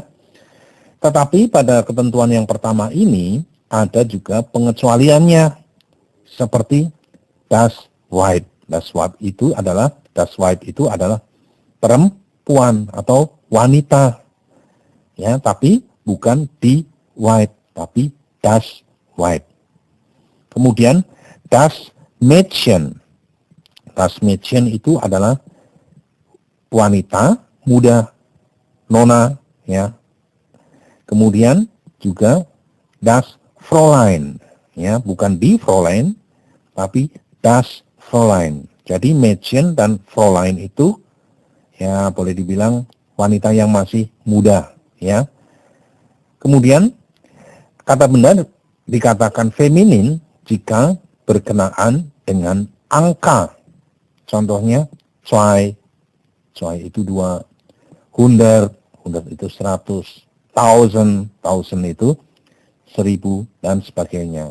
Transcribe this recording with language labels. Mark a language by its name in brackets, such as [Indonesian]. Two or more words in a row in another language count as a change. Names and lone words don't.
[Indonesian] Tetapi pada ketentuan yang pertama ini ada juga pengecualiannya, seperti [German] das Weib. Das Weib [Indonesian] itu adalah perempuan atau wanita, ya, tapi bukan [German] die Weib, [Indonesian] tapi [German] das Weib. [Indonesian] Kemudian [German] das Mädchen. Das Mädchen [Indonesian] itu adalah wanita muda, nona, ya. Kemudian juga [German] das Fräulein, [Indonesian] ya, bukan [German] die Fräulein, [Indonesian] tapi [German] das Fräulein. [Indonesian] Jadi Mädchen dan Fräulein itu, ya, boleh dibilang wanita yang masih muda, ya. Kemudian kata benda dikatakan feminin jika berkenaan dengan angka. Contohnya zwei itu 2, 100 itu 100, 1000 itu 1000 dan sebagainya.